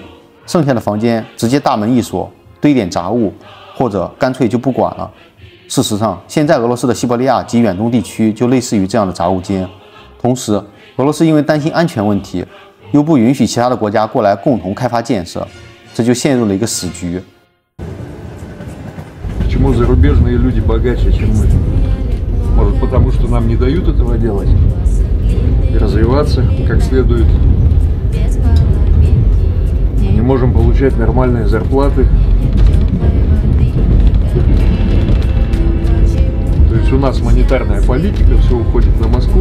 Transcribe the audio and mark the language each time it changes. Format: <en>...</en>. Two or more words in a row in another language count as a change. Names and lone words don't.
<zh>剩下的房间直接大门一锁，堆点杂物，或者干脆就不管了。事实上，现在俄罗斯的西伯利亚及远东地区就类似于这样的杂物间。同时，俄罗斯因为担心安全问题，又不允许其他的国家过来共同开发建设，这就陷入了一个死局。</zh> <ru>Почему зарубежные люди богаче, чем мы? Может, потому что нам не дают этого делать и развиваться как следует. Мы не можем получать нормальные зарплаты. То есть у нас монетарная политика, все уходит на Москву.</ru>